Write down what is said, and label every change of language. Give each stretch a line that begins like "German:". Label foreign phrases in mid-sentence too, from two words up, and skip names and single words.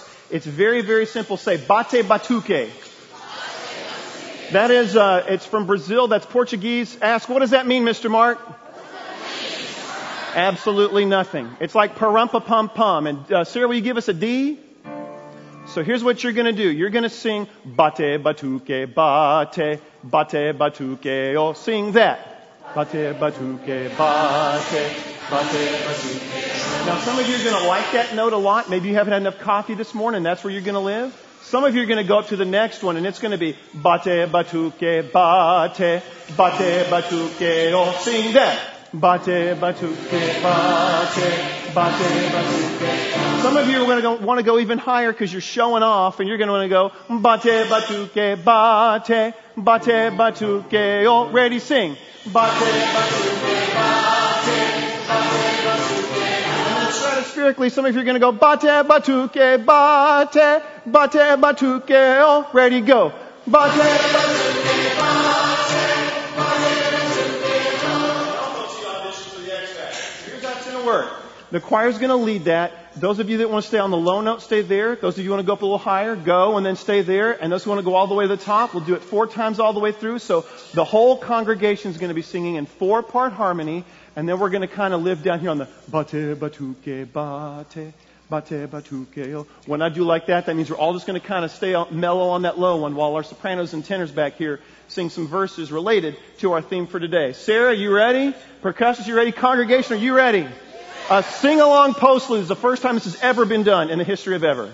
English: It's very, very simple. Say,
Portuguese: bate batuque.
English: That is, it's from Brazil. That's Portuguese. Ask, what does that mean, Mr. Mark? Absolutely nothing. It's like pa-rum-pa-pum-pum. And Sarah, will you give us a D? So here's what you're going to do. You're going to sing
Portuguese: bate batuque, bate, bate batuque.
English: Oh, sing that.
Portuguese: Bate batuque, bate, bate batuque.
English: Now some of you are going to like that note a lot. Maybe you haven't had enough coffee this morning. That's where you're going to live. Some of you are going to go up to the next one, and it's going to be
Portuguese: bate batuke bate, bate batuke.
English: Oh, sing that.
Portuguese: Bate batuke bate, bate batuke.
English: Some of you are going to want to go even higher because you're showing off, and you're going to want to go
Portuguese: bate batuke bate, bate batuke.
English: Oh, ready, sing.
Portuguese: Bate batuke bate, bate batuke.
English: Stratospherically, some of you are going to go
Portuguese: bate batuke bate, bate batuke.
English: Oh, ready, go.
Portuguese: Bate batuke bate, bate batuke.
English: Almost the audition for the X Factor. Here's how it's going to work. The choir's going to lead that. Those of you that want to stay on the low note, stay there. Those of you who want to go up a little higher, go and then stay there. And those who want to go all the way to the top, we'll do it 4 times all the way through. So the whole congregation is going to be singing in 4-part harmony. And then we're going to kind of live down here on the
Portuguese: bate batuke bate, bate batuke.
English: When I do like that, that means we're all just going to kind of stay mellow on that low one while our sopranos and tenors back here sing some verses related to our theme for today. Sarah, you ready? Percussionists, you ready? Congregation, are you ready? A sing-along postlude is the first time this has ever been done in the history of ever.